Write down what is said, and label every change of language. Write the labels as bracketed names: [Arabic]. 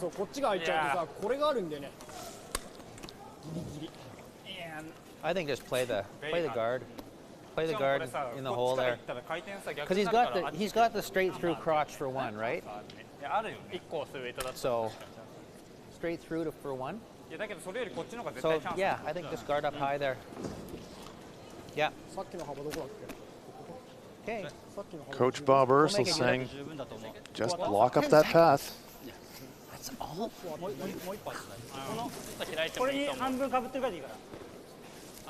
[Japanese] そう、こっちが開いちゃうとさ、これがあるんでね。ギリギリ。 [English] I think just play the guard in the hole there, because he's got the straight through crotch for one, right? So straight through for one. So yeah, I think just guard up high there. Yeah. [Japanese] さっきの幅どこだっけ？ [English] Okay. [Japanese] さっきの幅。 [English] Coach Bob Ursel saying, just block up that path. That's all. [Japanese] これに半分かぶってるからでいいから。